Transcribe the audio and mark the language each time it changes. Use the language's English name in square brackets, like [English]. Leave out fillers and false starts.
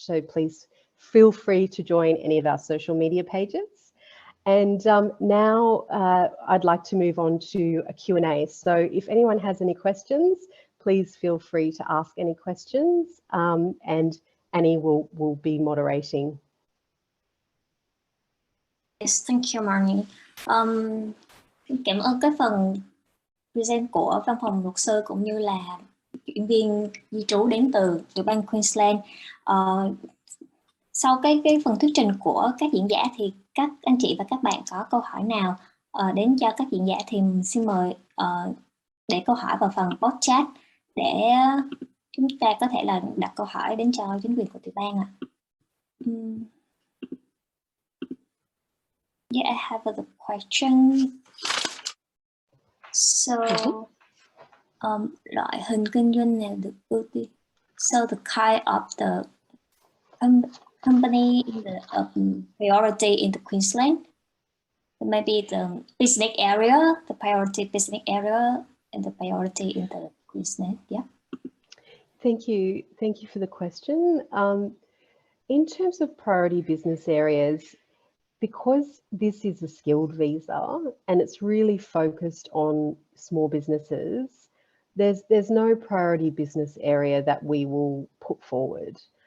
[English] So please feel free to join any of our social media pages. And now I'd like to move on to a Q&A. So if anyone has any questions, please feel free to ask any questions, and Annie will be moderating. Yes, thank you, Marnie. [Vietnamese] Cảm ơn cái phần present của văn phòng luật sư cũng như là chuyển viên di trú đến từ tiểu bang Queensland. Sau cái phần thuyết trình của các diễn giả thì các anh chị và các bạn có câu hỏi nào đến cho các diễn giả thì xin mời để câu hỏi vào phần post chat để chúng ta có thể là đặt câu hỏi đến cho chính quyền của tiểu bang ạ. Yeah, I have a question. So, loại hình kinh doanh nào được ưu tiên? [English] So the kind of the company in the priority in the Queensland, maybe the business area, the priority business area, and the priority in the Queensland. Yeah. Thank you for the question. In terms of priority business areas, because this is a skilled visa and it's really focused on small businesses, there's no priority business area that we will put forward.